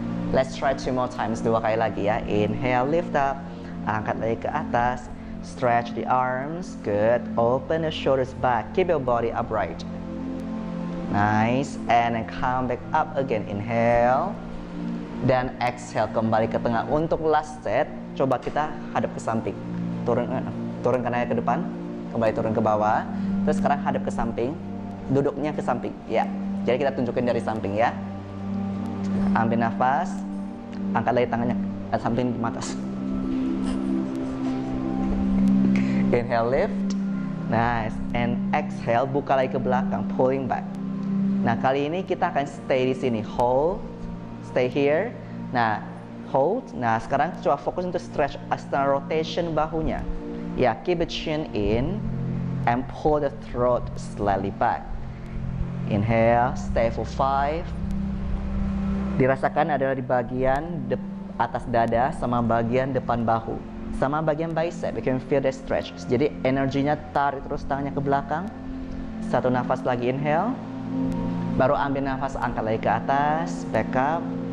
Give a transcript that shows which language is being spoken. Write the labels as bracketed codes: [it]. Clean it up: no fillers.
[en] Let's try 2 more times, [id] 2 kali lagi ya. [en] Inhale, lift up. [id] Angkat lagi ke atas. [en] Stretch the arms. Good. Open the shoulders back. Keep your body upright. Nice. And then come back up again. [id] Inhale. Dan exhale, kembali ke tengah. Untuk [en] last set, [id] coba kita hadap ke samping. Turun kanannya ke depan. Kembali turun ke bawah. Terus sekarang hadap ke samping. Duduknya ke samping. Ya. Jadi kita tunjukin dari samping ya. Ambil nafas. Angkat lagi tangannya ke samping, ke atas. [en] Inhale, lift. Nice. And exhale, [id] buka lagi ke belakang. [en] Pulling back. [id] Nah, kali ini kita akan stay di sini. [en] Hold. Stay here. [id] Nah, hold. Nah, sekarang coba fokus untuk [en] stretch external rotation [id] bahunya. [en] Ya, keep the chin in and pull the throat slightly back. Inhale, stay for 5. [id] Dirasakan adalah di bagian atas dada sama bagian depan bahu. Sama bagian bicep, [en] you can feel the stretch. [id] Jadi energinya tarik terus tangannya ke belakang. 1 nafas lagi, inhale. Baru ambil nafas, angkat lagi ke atas, [en] back up.